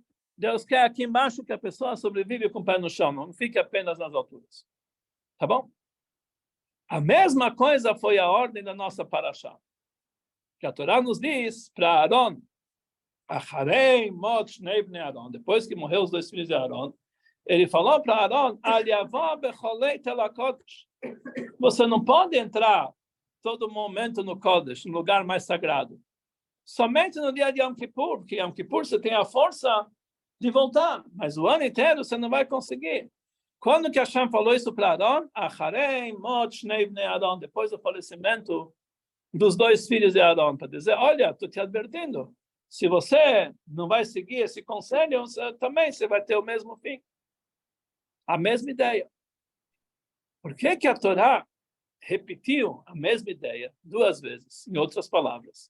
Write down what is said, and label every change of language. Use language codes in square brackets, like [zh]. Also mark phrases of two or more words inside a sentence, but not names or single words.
[pt] Deus quer aqui embaixo que a pessoa sobrevive com o pé no chão, não fique apenas nas alturas. Tá bom? A mesma coisa foi a ordem da nossa paraxá. Que a Torá nos diz para Aaron, [he] אחרי מות שני בני אהרן, [pt] depois que morreu os dois filhos de Aaron, ele falou para Aaron, [he] אל יבא בכל עת אל הקדש. [pt] Você não pode entrar todo momento no Kodesh, no lugar mais sagrado. Somente no dia de Yom Kippur, porque Yom Kippur você tem a força de voltar, mas o ano inteiro você não vai conseguir. Quando que Hashem falou isso para Aaron? [he] אחרי מות שני בני אהרן, [pt] depois do falecimento dos dois filhos de Aaron, para dizer, olha, estou te advertindo, se você não vai seguir esse conselho, também você vai ter o mesmo fim. A mesma ideia. Por que que a Torá repetiu a mesma ideia duas vezes, em outras palavras?